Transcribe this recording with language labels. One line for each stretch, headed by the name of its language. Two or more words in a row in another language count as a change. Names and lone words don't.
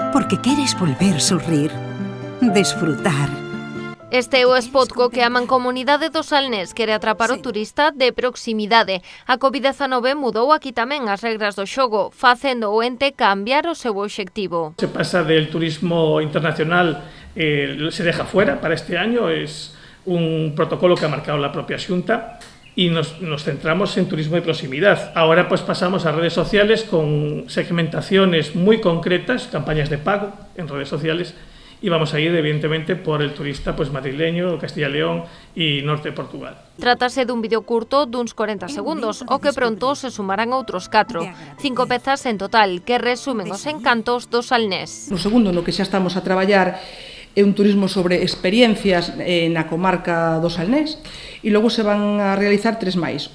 Galician: porque queres volver a sorrir, desfrutar. Este é o spot co que a Mancomunidade do Salnés quere atrapar o turista de proximidade. A COVID-19 mudou aquí tamén as regras do xogo, facendo o ente cambiar o seu obxectivo.
Spanish: Se pasa del turismo internacional, se deja fuera para este año, es un protocolo que ha marcado la propia Xunta, y nos centramos en turismo de proximidade. Ahora pues pasamos a redes sociales con segmentaciones muy concretas, campañas de pago en redes sociales, y vamos a ir evidentemente por el turista pues madrileño, Castilla y León y norte de Portugal.
Galician: Trátase dun vídeo curto duns 40 segundos, o que pronto se sumarán outros 4. 5 pezas en total, que resumen os encantos do Salnés. No segundo, no que xa estamos a traballar, é un turismo sobre experiencias na comarca do Salnés, e logo se van a realizar 3 máis.